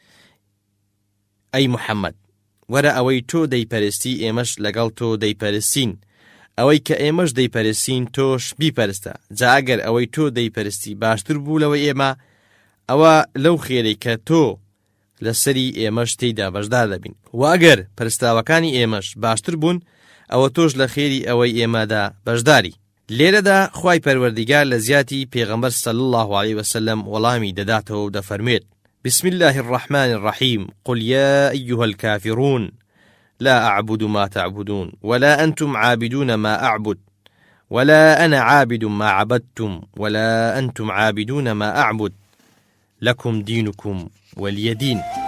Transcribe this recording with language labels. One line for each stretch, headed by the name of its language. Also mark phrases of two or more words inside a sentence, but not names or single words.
Central Kurdish: ئەی محەممەد وەرە ئەوەی تۆ دەیپەرستی ئێمەش لەگەڵ تۆ دەیپەرستین ئەوەی کە ئێمەش دەیپەرستین تۆش بیپەرستە جا ئەگەر ئەوەی تۆ دەیپەرستی باشتر بوو لەوەی ئێمە ئەوە لەو خێرەی کە تۆ لەسەری ئێمەش تێیدا بەشدار دەبین و ئەگەر پەرستاوەکانی ئێمەش باشتر بوون ئەوە تۆش لە خێری ئەوەی ئێمەدا بەشداری. لێرەدا خوای پەروەردیگار لە زیاتی پێغەمبەر
Arabic: صلی الله علیه وسلم
Central Kurdish: وەڵامی دەداتەوە و دەفەرمێت
Arabic: بسم الله الرحمن الرحيم قل يا أيها الكافرون لا أعبد ما تعبدون ولا أنتم عابدون ما أعبد ولا أنا عابد ما عبدتم ولا أنتم عابدون ما أعبد لكم دينكم ولي دين.